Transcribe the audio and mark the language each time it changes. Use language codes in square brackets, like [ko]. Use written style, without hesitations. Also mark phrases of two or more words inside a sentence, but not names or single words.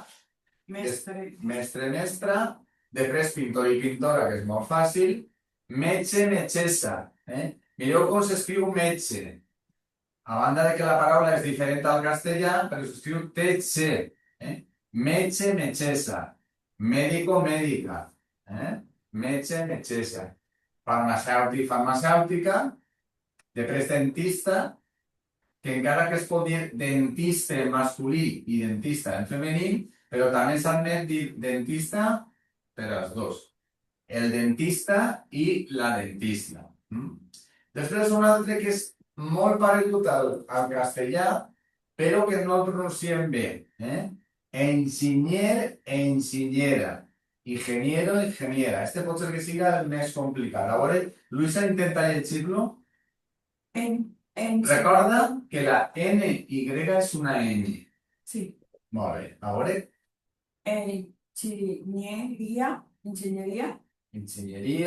[ca] Mestre. mestre, mestra, després pintor i pintora, que és molt fàcil, metge, metgessa. Mireu com s'escriu metge. A banda de que la paraula és diferent al castellà, però s'escriu TC. Metge, metgessa. [es] Médico, médica. [ca] Metge, metgessa. Farmacèutic, farmacèutica. Després dentista, que encara que es pot dir dentista en masculí i dentista en femení, però també s'admet dir dentista per als dos. El dentista i la dentista. Després un altre que és molt paregut al castellà, però que no el pronunciem bé. Enginyer, enginyera. [es] Ingeniero, ingeniera. [ca] Este pot ser que siga el més complicat. A veure, Luisa, intenta llegir-lo. Recorda que la NY és una N. Sí. Molt bé. A veure, Enginyeria. Enginyeria. enginyeria,